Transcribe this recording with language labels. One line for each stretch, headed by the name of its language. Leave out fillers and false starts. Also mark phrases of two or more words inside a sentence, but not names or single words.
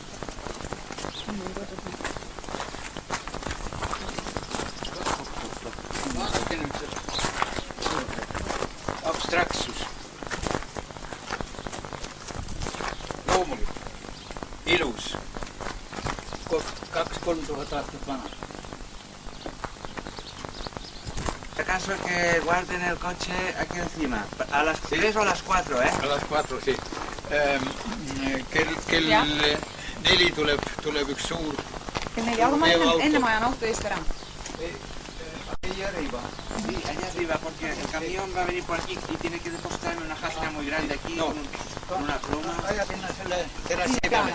Estonian: Vaadake nüüd seda abstraktsus. aastat vana.
Spanish: ¿Acaso que guarden el coche aquí encima? ¿A las 3 o a las 4, eh? A las 4, sí.
Estonian: Kell 4 tuleb üks suur... Kell 4, aga ma enne ma ajan auto eest ära.
Spanish: Ahí arriba. Sí, allá arriba, porque el camión va a venir por aquí y tiene que depositarme una jasca muy grande aquí con una pluma.
Estonian: Allá sinna selle terassi peale.